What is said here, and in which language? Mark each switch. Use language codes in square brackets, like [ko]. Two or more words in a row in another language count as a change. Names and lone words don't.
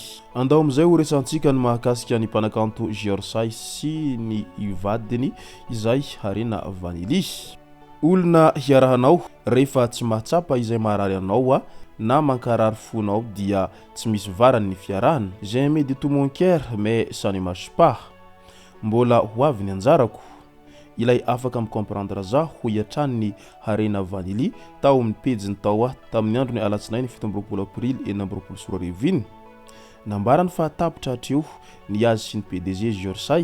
[mg] Andao amizay ho resantsika ny mahakasika ny mpanakanto Georsay sy ny ivadiny izay Harena Vanily. Olona hiarahanao rehefa tsy mahatsapa izay maharary anao na mankarary fonao dia tsy misy varany ny fiarahana. [fr] J'ai aimé de tout mon cœur mais ça ne marche pas. [mg] Mbola ho avy ny anjarako. Ilay afaka micomprendre za ho iatrany ny Harena Vanily tao amin'ny pejiny tao tamin'ny andro ny alatsinainy 17 aprily 2024 nambarany fa tapitra hatreo ny azy sy ny PDG Georsay.